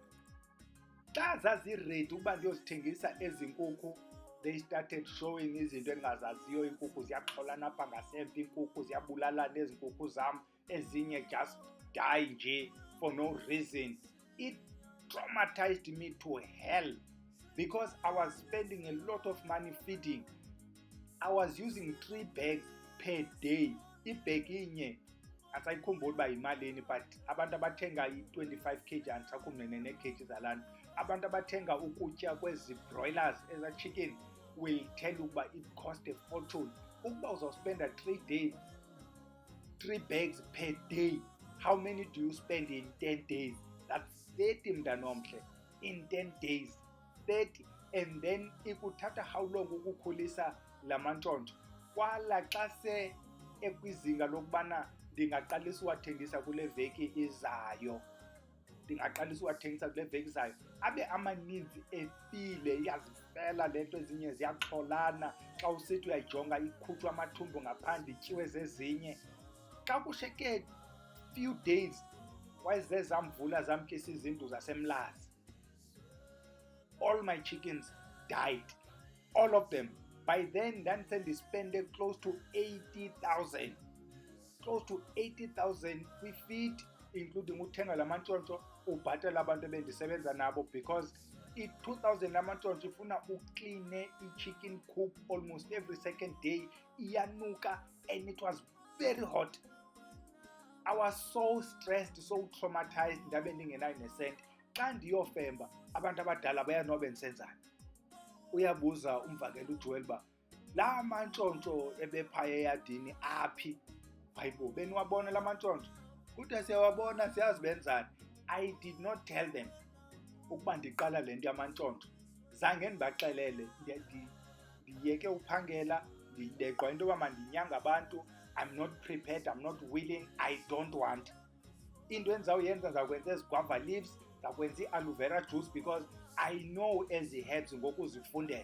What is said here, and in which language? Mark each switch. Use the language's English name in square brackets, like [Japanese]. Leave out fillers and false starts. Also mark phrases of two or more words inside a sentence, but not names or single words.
[Xhosa] Xa zaziredi ukuba ndiyozithengisa ezi nkukhu, [English] they started showing [Xhosa] izinto endingazaziyo. Iinkukhu ziyaxholana apha ngasemva, iinkukhu ziyabulalana ezi nkukhu zam, ezinye [English] just die [Xhosa] nje [English] for no reason. It traumatized me to hell because I was spending a lot of money feeding. I was using 3 bags per day. [Xhosa] Ibag inye asayikhumbula uba yimalini, but abantu abathenga i-25 kg andisakhumbule nee-kg zalana. Abantu abathenga ukutya kwezi [English] broilers eza chicken will tell you uba it cost a fortune. [Xhosa] Ukuba uzawuspenda [English] 3 bags per day, how many do you spend in 10 days? That's 30 mntanomhle, in 10 days, 30. And then [Xhosa] ikuthatha [English] how long [Xhosa] ukukhulisa la mantshontsho. Kwala xa se ekwizinga lokubana ndingaqalisa uwathengisa kule veki izayo, abe amaninzi efile, iyazifela le nto, ezinye ziyaxholana. Xa usithi uyayijonga ikhutshwa amathumbu ngaphandle, ityiwe zezinye. Xa kushiyeke few days, wayezezamvula zamkisa izindlu zasemlazi. [English] All my chickens died, all of them. By then, ndandispende close to 80,000. Close to 80,000 we feed, including [Xhosa] uthenga la mantshontsho, ubhatala abantu ebendisebenza nabo, [English] because [Xhosa] i-2,000 la mantshontsho ifuna ukline [English] i-chicken coop almost every second day, iyanuka, and it was very hot. I was so stressed, so traumatized, [Xhosa] ndabe ndingenayo nesent. Xa ndiyofemba, abantu abadala bayazi bendisenzani. Uyabuza umvakela uJoel uba la mantshontsho ebephaya eyadini aphi? Hayibo, beniwabona la mantshontsho? Kuthiwa siyawabona, siyazi benzani. [English] I did not tell them [Xhosa] ukuba ndiqala le nto yamantshontsho. Zange ndibaxelele, ndiyeke uphangela, ndileqwa into yoba mandinyange abantu. [English] I'm not prepared, I'm not willing, I don't want. [Xhosa] Into endizawuyenza ndizawukwenza ezi [English] guava leaves, [Xhosa] ndizawukwenza i- [English] aloe vera juice, because I know [Xhosa] ezi herbs ngokuzifundela.